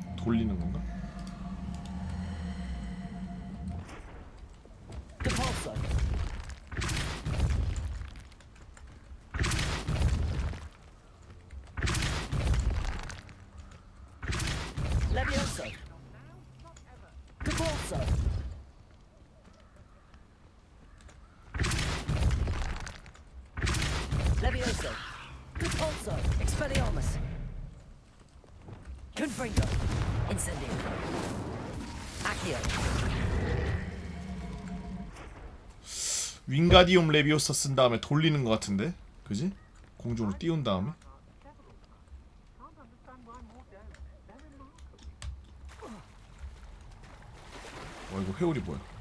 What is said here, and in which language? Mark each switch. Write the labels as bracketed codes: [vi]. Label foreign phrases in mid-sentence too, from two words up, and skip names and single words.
[ko] 돌리는 건가? Levioso. Depulso. Levioso. Depulso. Expelliarmus. Confringo. Incendio. Accio. 윙가디움 레비오사 쓴 다음에 돌리는 것 같은데? 그지? 공중으로 띄운 다음에? 이거 회오리 뭐야?